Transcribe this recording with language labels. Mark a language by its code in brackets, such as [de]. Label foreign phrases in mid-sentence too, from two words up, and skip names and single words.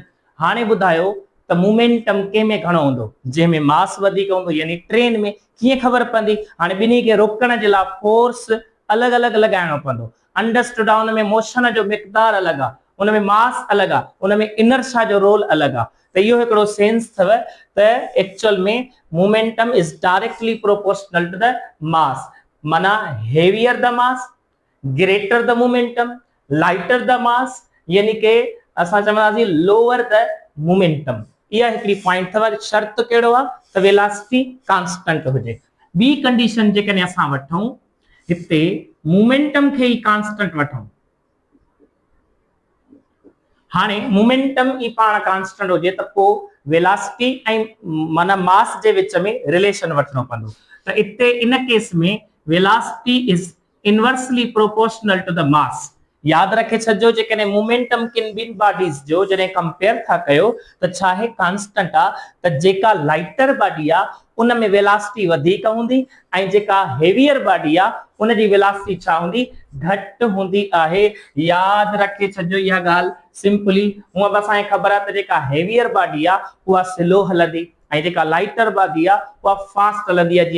[sd] हाणे ॿुधायो त मोमेंटम कंहिंमें घणो हूंदो जंहिंमें मास वधीक हूंदो यानी ट्रेन में। कीअं ख़बर पवंदी हाणे ॿिन्ही खे रोकण जे लाइ फोर्स अलॻि अलॻि लॻाइणो पवंदो। अंडरस्टूड आहे उनमें मोशन जो मिक़दार अलॻि आहे उनमें मास अलॻि आहे उनमें इनर्शिया जो रोल अलॻि आहे। त इहो हिकिड़ो सेंस अथव त एक्चुअल में [en] momentum is directly proportional to the mass. [sd] माना [en] heavier the mass greater the momentum lighter the mass [sd] यानी कि असां चवंदासीं [en] lower the momentum. [sd] इहा हिकिड़ी पॉइंट अथव। शर्त कहिड़ो आहे त वेलोसिटी कांस्टेंट हुजे। ॿी कंडीशन जेकॾहिं असां वठूं हिते मोमेंटम खे ई कांस्टेंट वठूं। हाणे मोमेंटम ई पाण कांस्टेंट हुजे त पोइ वेलोसिटी ऐं माना मास जे विच में रिलेशन वठणो पवंदो। त इते इन केस में [en] velocity is inversely proportional to the mass. [sd] याद रखे छॾिजो जेकॾहिं मोमेंटम किन ॿिनि बॉडीज़ जो जॾहिं कंपेयर था कयो त छा आहे कांस्टेंट आहे त जेका [en] lighter body [sd] आहे उन में वेलोसिटी वधीक हूंदी ऐं जेका [en] heavier body [sd] आहे उन जी वेलोसिटी छा हूंदी घटि हूंदी आहे। याद रखे छॾिजो इहा ॻाल्हि सिंपली। हूअं बि असांखे ख़बर आहे त जेका [en] heavier body [sd] आहे उहा स्लो हलंदी ऐं जेका [en] lighter body [sd] आहे उहा फास्ट हलंदी आहे।